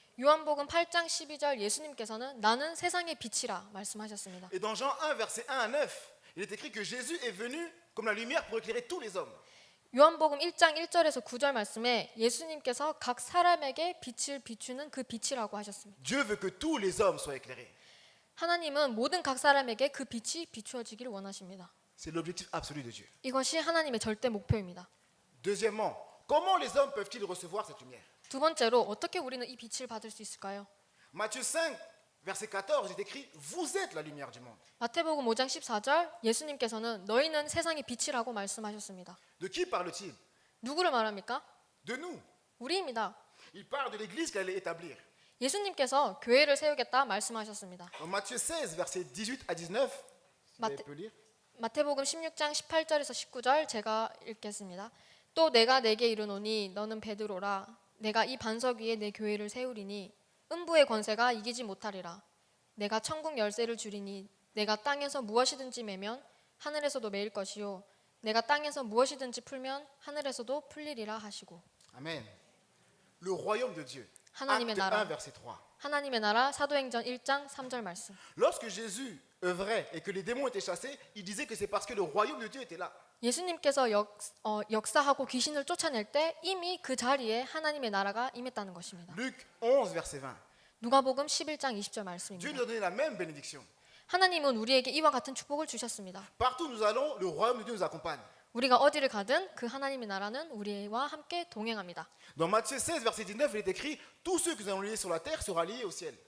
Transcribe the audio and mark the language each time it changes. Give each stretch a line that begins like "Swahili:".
Korean: 요한복음 8장 12절 예수님께서는 나는 세상의 빛이라 말씀하셨습니다.
French: Et dans Jean 1, verset 1 à 9, il est écrit que Jésus est venu comme la lumière pour éclairer tous les hommes.
Korean: 요한복음 1장 1절에서 9절 말씀에 예수님께서 각 사람에게 빛을 비추는 그 빛이라고 하셨습니다.
French: Dieu veut que tous les hommes soient éclairés.
Korean: 하나님은 모든 각 사람에게 그 빛이 비추어지기를 원하십니다.
French: C'est l'objectif absolu de Dieu.
Korean: 이것이 하나님의 절대 목표입니다.
French: Deuxièmement, comment les hommes peuvent-ils recevoir cette lumière?
Korean: 두 번째로 어떻게 우리는 이 빛을 받을 수 있을까요?
French: Matthieu 5, verset 14, il est écrit, vous êtes la lumière du monde.
Korean: 마태복음 5장 14절 예수님께서는 너희는 세상의 빛이라고 말씀하셨습니다.
French: De qui parle-t-il?
Korean: 누구를 말합니까?
French: De nous.
Korean: 우리입니다.
French: Il parle de l'église qu'elle allait établir.
Korean: 예수님께서 교회를 세우겠다 말씀하셨습니다.
French: Dans Matthieu 16, versets 18 à 19, vous Matthieu- peut lire.
Korean: 마태복음 16장 18절에서 19절 제가 읽겠습니다. 또 내가 내게 이르노니 너는 베드로라 내가 이 반석 위에 내 교회를 세우리니 음부의 권세가 이기지 못하리라. 내가 천국 열쇠를 주리니 내가 땅에서 무엇이든지 매면 하늘에서도 매일 것이요 내가 땅에서 무엇이든지 풀면 하늘에서도 풀리리라 하시고.
French: Amen. Le royaume de Dieu.
Korean: 하나님의
French: Acte
Korean: 나라.
French: 1, verset 3.
Korean: 하나님의 나라 사도행전 1장 3절 말씀.
French: Lorsque Jésus œuvrait et que les démons étaient chassés, il disait que c'est parce que le royaume de Dieu était là.
Korean: 예수님께서 역사하고 귀신을 쫓아낼 때 이미 그 자리에 하나님의 나라가 임했다는 것입니다.
French: Luc 11, verset 20.
Korean: 누가복음 11장 20절
French: Dieu
Korean: 말씀입니다.
French: nous a donné la même bénédiction.
Korean: 하나님은 우리에게 이와 같은 축복을 주셨습니다.
French: Partout où nous allons, le royaume de Dieu nous accompagne.
Korean: 우리가 어디를 가든 그 하나님의 나라는 우리와 함께 동행합니다.
French: Dans Matthieu 16, verset 19, il est écrit tous ceux que nous allons lier sur la terre sera lié au ciel.